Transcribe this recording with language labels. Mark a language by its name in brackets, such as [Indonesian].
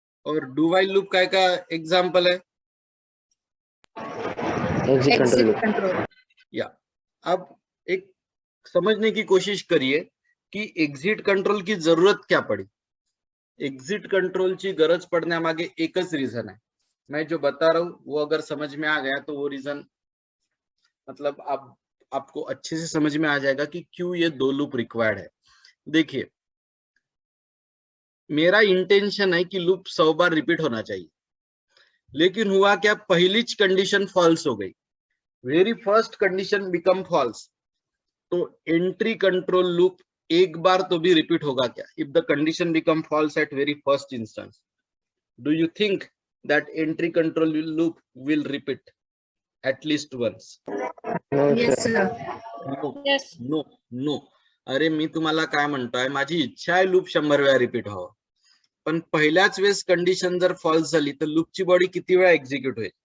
[Hindi] और do while loop का example है? [English] Exit control. Control. या. [Hindi] अब एक समझने की कोशिश करिए की एक्झिट कंट्रोल की जरूरत क्या पड़ी. [Marathi] एक्झिट कंट्रोलची गरज पडण्यामागे एकच रीजन आहे. [Hindi] मैं जो बता रहा हूं वो अगर समझ में आ गया तो वो रीजन मतलब आपको अच्छे से समझ में आ जाएगा कि क्यों ये दो लूप रिक्वायर्ड है. देखिए मेरा इंटेंशन है कि लूप 100 बार रिपीट होना चाहिए, लेकिन हुआ क्या, पहली कंडीशन फॉल्स हो गई, [English] very first condition become false, [Hindi] तो एंट्री कंट्रोल लूप एक बार तो भी रिपीट होगा क्या? [English] If the condition become false at very first instance, do you think that entry control loop will repeat at least once? No, Yes, sir. sir. No, Yes. no, no. [Marathi] अरे मी तुम्हाला काय म्हणतोय, माझी इच्छा आहे लूप 100 वेळा रिपीट व्हावं, पण पहिल्याच वेळेस कंडिशन जर फॉल्स झाली तर लूपची बॉडी किती वेळा एक्झिक्यूट होईल?